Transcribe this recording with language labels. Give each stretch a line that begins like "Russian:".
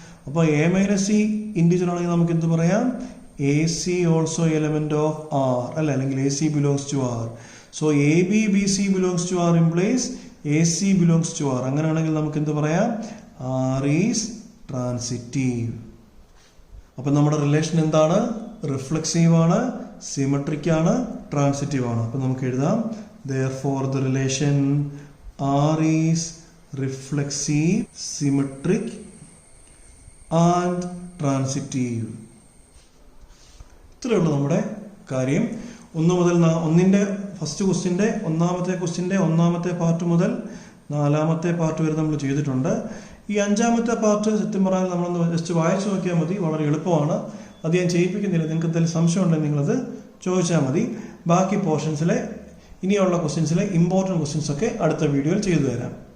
Malayalam: അപ്പോൾ A - C integer ആണെങ്കിൽ നമുക്ക് എന്ത് പറയാം?
English: AC also element of R
Malayalam: അല്ല, അല്ലെങ്കിൽ
English: AC belongs to R. So AB BC belongs to R implies AC belongs to R.
Malayalam: അങ്ങനെയാണെങ്കിൽ നമുക്ക് എന്ത് പറയാം?
English: R is transitive.
Malayalam: അപ്പൊ നമ്മുടെ റിലേഷൻ എന്താണ്? റിഫ്ലക്സീവ് ആണ്, സിമെട്രിക് ആണ്, ട്രാൻസിറ്റീവ് ആണ്. അപ്പം നമുക്ക് എഴുതാം
English: therefore the relation R is reflexive, symmetric and transitive.
Malayalam: ഇത്രയേ ഉള്ളൂ നമ്മുടെ കാര്യം. 1 മുതൽ 1ന്റെ ഫസ്റ്റ് ക്വസ്റ്റ്യൻ്റെ ഒന്നാമത്തെ ക്വസ്റ്റ്യൻ്റെ ഒന്നാമത്തെ പാർട്ട് മുതൽ 4ാമത്തെ പാർട്ട് വരെ നമ്മൾ ചെയ്തിട്ടുണ്ട്. ഈ 5ാമത്തെ പാർട്ട് സത്യം പറഞ്ഞാൽ നമ്മളൊന്ന് ജസ്റ്റ് വായിച്ചു നോക്കിയാൽ മതി, വളരെ എളുപ്പമാണ്. അത് ഞാൻ ചെയ്യിപ്പിക്കുന്നില്ല. നിങ്ങൾക്ക് എന്തെങ്കിലും സംശയം ഉണ്ടെങ്കിൽ നിങ്ങളത് ചോദിച്ചാൽ മതി. ബാക്കി പോർഷൻസിലെ ഇനിയുള്ള ക്വസ്റ്റ്യൻസിലെ ഇമ്പോർട്ടൻറ്റ് ക്വസ്റ്റ്യൻസ് ഒക്കെ അടുത്ത വീഡിയോയിൽ ചെയ്തു തരാം.